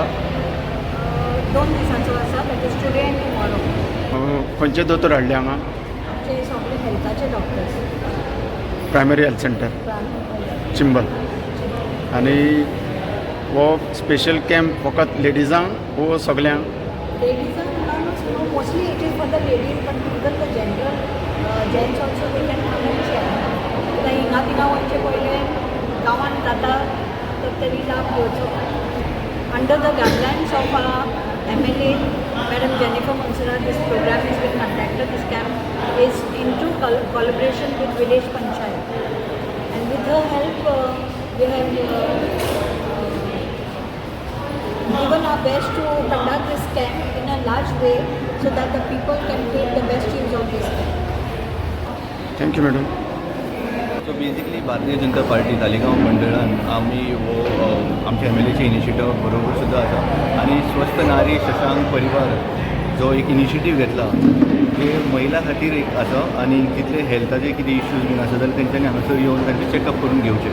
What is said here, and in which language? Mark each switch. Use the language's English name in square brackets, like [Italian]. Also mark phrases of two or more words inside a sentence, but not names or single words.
[Konkani] 2 दिसांचो आसा. [English] That is today and tomorrow. [Konkani] खंयचे दोतोर हाडले हांगा? आमचे सगळे हेल्थाचे डॉक्टर्स. प्रायमरी हेल्थ सेंटर चिंबल. आनी हो [English] special camp [Konkani] फकत लेडीजांक वो सगल्यांक? [English] लेडीजांक mostly it is for the ladies but even the general gents also they can come and check. [Konkani] हिंगा थिंगा वयचे पयले गांवांत जाता तर तरी लाभ घेवचो. [English] Under the guidelines of MLA Madam Jennifer Monsara, this program has been conducted. This camp is into collaboration with village panchayat, and with her help we have given our best to conduct this camp in a large way so that the people can take the best use of this camp. Thank you madam. so basically [Konkani] भारतीय जनता पार्टी तालिगांव मंडळान आमी वो आमच्या MLAचे इनिशिएटीव बरोबर सुद्दां आसा आनी स्वस्थ नारी शशांक परिवार जो एक इनिशिएटीव घेतला ते महिला खातीर एक आसा आनी कितले हेल्थाचे कितें इश्यूज बीन आसा जाल्यार तेंच्यांनी हांगासर येवन तांचे चॅकअप करून घेवचे.